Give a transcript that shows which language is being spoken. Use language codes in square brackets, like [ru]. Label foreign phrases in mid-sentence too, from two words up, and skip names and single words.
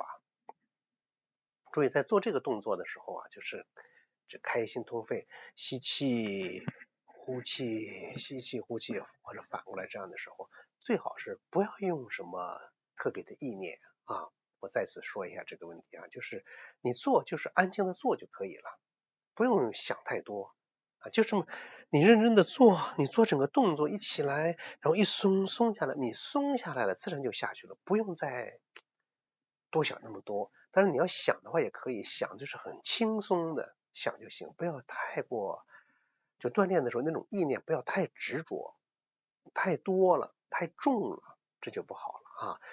[zh] 注意在做這個動作的時候啊，就是只開心通肺，吸氣呼氣，吸氣呼氣，或者反过來这樣的時候，最好是不要用什麼特別的意念啊。我再次說一下這個問題啊，就是你做就是安靜的做就可以了，不用想太多啊，就這麼你認真的做，你做整個動作一起來，然後一松下來，你松下来了自然就下去了，不用再多想那麼多。但是你要想的話也可以，想就是很輕鬆的想就行，不要太過，就鍛鍊的时候那種意念不要太執着，太多了太重了，这就不好了啊。